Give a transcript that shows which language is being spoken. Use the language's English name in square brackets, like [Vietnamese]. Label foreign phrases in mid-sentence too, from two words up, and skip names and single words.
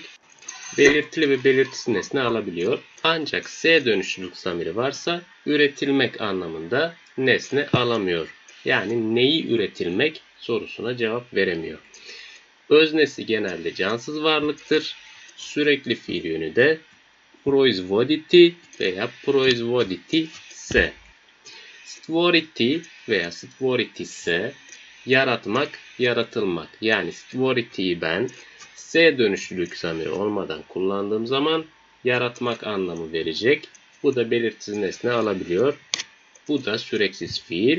[Turkish] Belirtili ve belirtisiz nesne alabiliyor. Ancak S dönüşlülük zamiri varsa üretilmek anlamında nesne alamıyor. Yani neyi üretilmek sorusuna cevap veremiyor. Öznesi genelde cansız varlıktır. Sürekli fiil yönü de proizvoditi veya [Bosnian] proizvoditi se. [Turkish] Stvoriti veya stvoriti ise yaratmak, yaratılmak. Yani stvoriti'yi ben S dönüşlülük zamiri olmadan kullandığım zaman yaratmak anlamı verecek. Bu da belirtisiz nesne alabiliyor. Bu da süreksiz fiil.